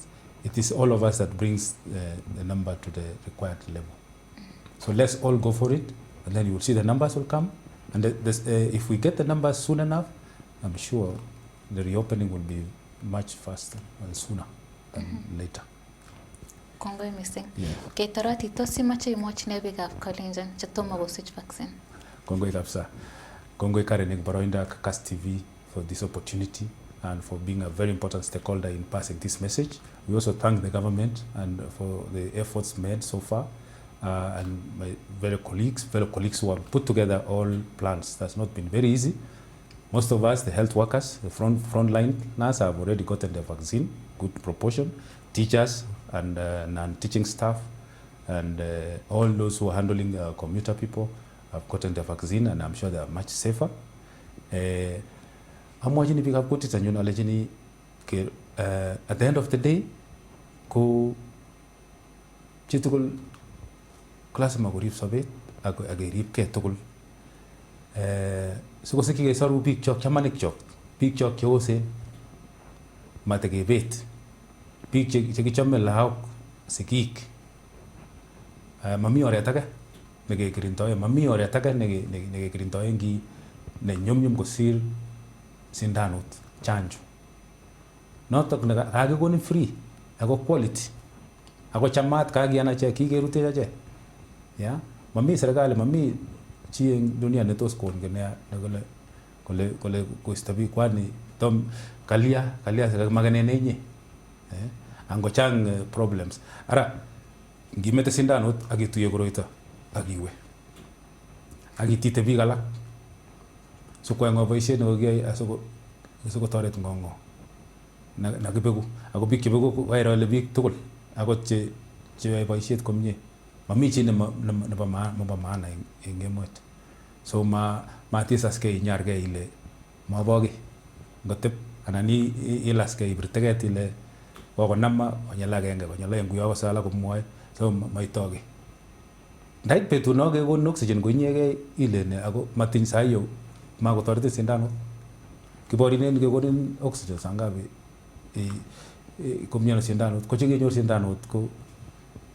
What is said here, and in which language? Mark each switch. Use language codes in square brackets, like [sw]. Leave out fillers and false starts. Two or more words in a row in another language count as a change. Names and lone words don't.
[en] It is all of us that brings the number to the required level. So let's all go for it, and then you will see the numbers will come. And if we get the numbers soon enough, I'm sure the reopening will be much faster and sooner than later. [kln] Kongoi missing. [en] Yeah. [kln] Ketorati tosi mache imwachine bigaf Kalenjin chetoma gosich vaccine. Kongoi kapsa. [en] Kongoi Karen Baroinda Kakas TV for this opportunity and for being a very important stakeholder in passing this message. We also thank the government and for the efforts made so far, and my fellow colleagues who have put together all plans. That's not been very easy. Most of us, the health workers, the frontline nurses have already gotten the vaccine, good proportion. Teachers and non-teaching staff and all those who are handling commuter people have gotten the vaccine, and I'm sure they are much safer. Amwajini pick up kutit and you know at the end of the day, [kln] ko chitukul class magurib sabet agirib ke tukul. So ko seki saru big chok chamanik chok big chok kyose matege bet big cheki chamme lahok sikik mami ore ataka nege kirintoye mami ore ataka nege kirintoye ngi ne nyum kosir sindanut chanjo notok naga kage koni free ako quality ako chamat kage ana che kigerute che ya mami serikali mami chi eng dunia ne tos kon gene kole kuistabi kwani tom kalia saka magane nenye ango chang problems ara ngimete sindanut agituye koroito agiwe agitite biik alak so kwa ngo boisiet no giyai asoko toret ngongo na kibegu ako biik chebegu wairo le biik tugul ako che yoe boisiet komie mami chi ne ba maana eng emet so matisaske inyarge ile mabogi ngotep anani ilaske ibirteget ile kokonama onyala agenge konyala enguyo sala komwoe so maitoge ndait betu no ke kon oxygen ko inyege ile ne ako matin sayo makotoreti sindano kiborinen ke konin oxygen sangabe komnyana sindano ko chengenyor sindano ko